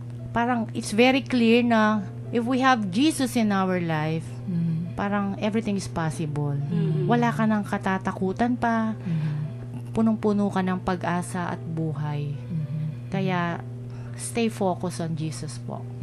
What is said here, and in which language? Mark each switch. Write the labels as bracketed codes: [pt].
[tl] Parang [en] it's very clear na if we have Jesus in our life, [tl] parang [en] everything is possible. [tl] Wala ka nang katatakutan pa. Punong-puno ka ng pag-asa at buhay. Kaya, [en] stay focused on Jesus po.